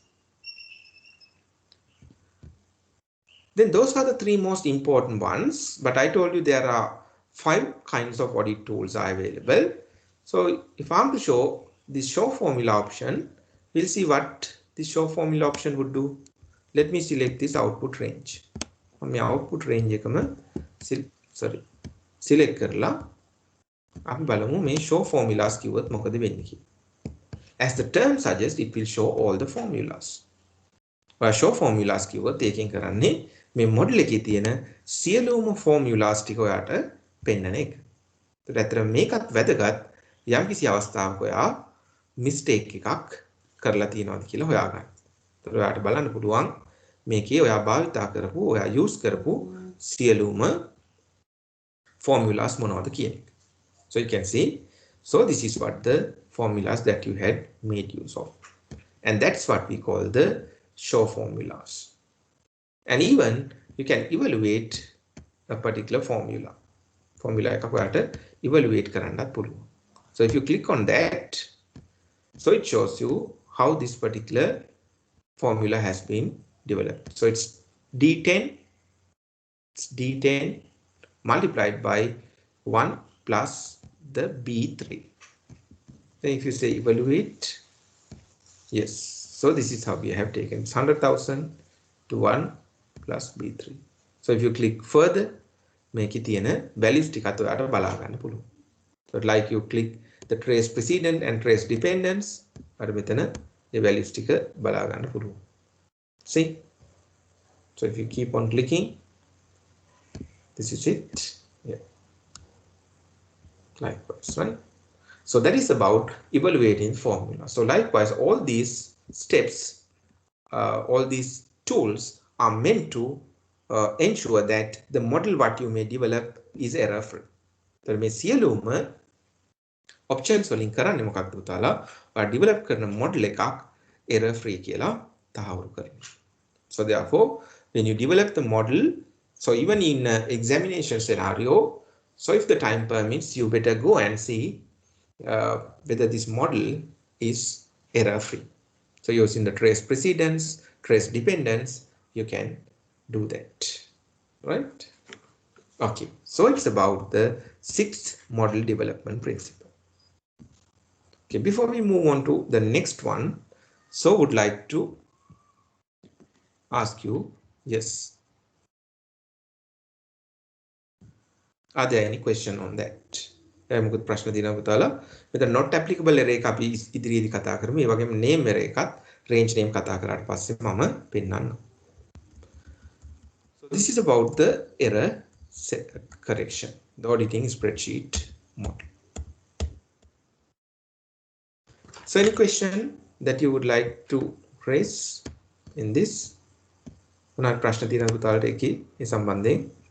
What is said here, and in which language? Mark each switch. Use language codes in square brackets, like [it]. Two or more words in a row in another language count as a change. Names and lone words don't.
[en] Then those are the three most important ones, but I told you there are 5 kinds of audit tools are available. So if I'm to show this show formula option, we'll see what this show formula option would do. Let me select this output range. On my output range select [si] කරලා අපි බලමු මේ [en] show formulas [si] කිව්වොත් මොකද වෙන්නේ කියලා. [en] As the term suggests, it will show all the formulas. show formulas [si] කිව්වොත් ඒකෙන් කරන්නේ මේ model එකේ තියෙන සියලුම formulas ටික ඔයාට පෙන්නන එක. ඒත් ඇත්තට මේකත් වැදගත් යම්කිසි අවස්ථාවක ඔයා mistake එකක් කරලා තියෙනවද කියලා හොයාගන්න. ඒත් ඔයාට බලන්න පුළුවන් මේකේ ඔයා භාවිතා කරපු ඔයා use කරපු සියලුම formulas මොනවද කියන එක. [en] So you can see, so this is what the formulas that you had made use of. And that's what we call the show formulas. And even you can evaluate a particular formula. [si] Formula එකක් ඔයාලට evaluate කරන්නත් පුළුවන්. [en] So if you click on that, so it shows you how this particular formula has been developed. So it's D10 multiplied by 1 plus the B3. Then if you say evaluate, yes, so this is how we have taken 100,000 to 1 plus B3. So if you click further, make it in a values [si] ටිකත් ඔයාලට බලා ගන්න පුළුවන්. [en] So like you click the trace precedent and trace dependence, අර මෙතන the values ටික බලා ගන්න පුළුවන්. See? So if you keep on clicking, this is it. Yeah. Likewise, right? So that is about evaluating formula. So likewise, all these steps, all these tools are meant to ensure that the model what you may develop is error free. [si] So මේ සියලුම options වලින් කරන්නේ මොකක්ද පුතාලා? ඔයා develop කරන model එකක් [en] error free [si] කියලා තහවුරු කරනවා. [en] So therefore, when you develop the model, so even in examination scenario, so if the time permits, you better go and see whether this model is error free. So using the trace precedence, trace dependence, you can do that, right? Okay, so it's about the 6th model development principle. Okay, before we move on to the next one, so would like to ask you, yes, are there any question on that? [si] මොකද ප්‍රශ්න දිනව පුතාලා මෙතන [en] not applicable error [si] එක අපි ඉදිරියේදී කතා කරමු. ඒ වගේම [en] name error [si] එකත් [en] range name [si] කතා කරාට පස්සේ මම පෙන්නන්නම්. [en] So this is about the error correction, the auditing spreadsheet model. So any question that you would like to raise in this? [si] මොනවාද ප්‍රශ්න තියෙනවද පුතාලට ඒකේ මේ සම්බන්ධයෙන්?